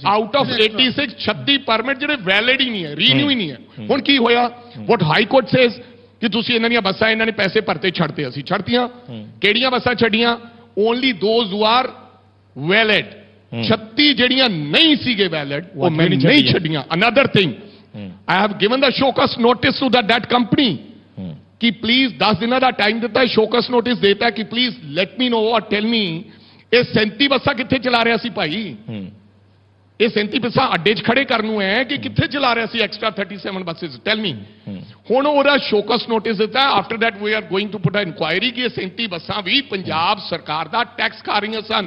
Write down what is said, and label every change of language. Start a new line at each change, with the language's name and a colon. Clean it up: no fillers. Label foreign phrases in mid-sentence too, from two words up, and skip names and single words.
English: out of
Punjabi: 86 36 ਪਰਮਿਟ ਜਿਹੜੇ ਵੈਲਿਡ ਹੀ ਨਹੀਂ ਹੈ, ਰੀਨਿਊ ਹੀ ਨਹੀਂ ਹੈ। ਹੁਣ ਕੀ ਹੋਇਆ,
English: what High Court says
Punjabi: ਕਿ ਤੁਸੀਂ ਇਹਨਾਂ ਦੀਆਂ ਬੱਸਾਂ ਇਹਨਾਂ ਨੇ ਪੈਸੇ ਭਰਤੇ ਛੱਡਤੇ, ਅਸੀਂ ਛੱਡਤੀਆਂ। ਕਿਹੜੀਆਂ ਬੱਸਾਂ ਛੱਡੀਆਂ,
English: only those who are valid.
Punjabi: 36 ਜਿਹੜੀਆਂ ਨਹੀਂ ਸੀਗੇ ਵੈਲਿਡ ਉਹ ਮੈਂ ਨਹੀਂ ਛੱਡੀਆਂ।
English: another thing, I have given the showcase notice to that company कि please
Punjabi: 10 ਦਿਨਾਂ ਦਾ ਟਾਈਮ ਦਿੱਤਾ ਹੈ,
English: showcase notice
Punjabi: ਦੇਤਾ ਕਿ
English: please let me know or tell me
Punjabi: ਇਹ 37 ਬੱਸਾਂ ਕਿੱਥੇ ਚਲਾ ਰਿਹਾ ਸੀ ਭਾਈ। ਇਹ 37 ਬੱਸਾਂ ਅੱਡੇ 'ਚ ਖੜੇ ਕਰਨ ਨੂੰ ਹੈ ਕਿ ਕਿੱਥੇ ਚਲਾ ਰਿਹਾ ਸੀ
English: extra 37 buses, tell me.
Punjabi: ਹੁਣ ਉਹਦਾ
English: showcause notice
Punjabi: ਦਿੱਤਾ,
English: after that we are going to put a inquiry
Punjabi: ਕਿ ਇਹ 37 ਬੱਸਾਂ ਵੀ ਪੰਜਾਬ ਸਰਕਾਰ ਦਾ ਟੈਕਸ ਖਾ ਰਹੀਆਂ ਸਨ।